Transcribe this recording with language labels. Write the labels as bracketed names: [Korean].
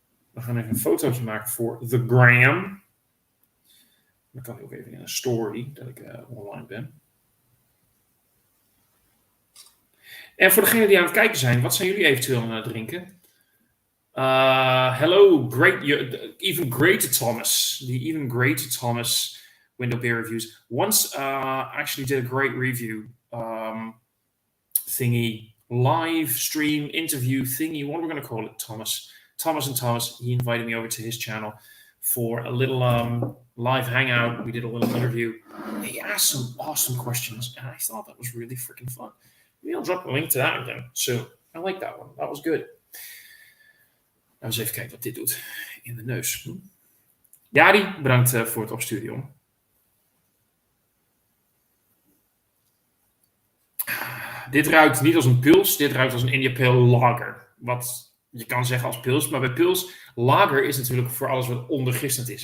[Dutch] We gaan even een fotootje maken voor The Gram. Dan kan ik ook even in een story dat ik online ben. En voor degenen die aan het kijken zijn, wat zijn jullie eventueel aan het drinken? [English] Hello, even greater Thomas. The even greater Thomas window beer reviews. Once actually did a great review thingy live stream interview thingy, what are we going to call it, Thomas? Thomas and Thomas, he invited me over to his channel for a little live hangout. We did a little interview. He asked some awesome questions, and I thought that was really freaking fun. Maybe I'll drop a link to that again soon. I like that one. [Dutch] Dat was [English] good. [Dutch] Nou, eens even kijken wat dit doet in de neus. Jari, bedankt voor het opsturen, jongen. Dit ruikt niet als een pils. Dit ruikt als een India Pale Lager. Wat je kan zeggen als pils. Maar bij pils, lager is natuurlijk voor alles wat ondergistend is.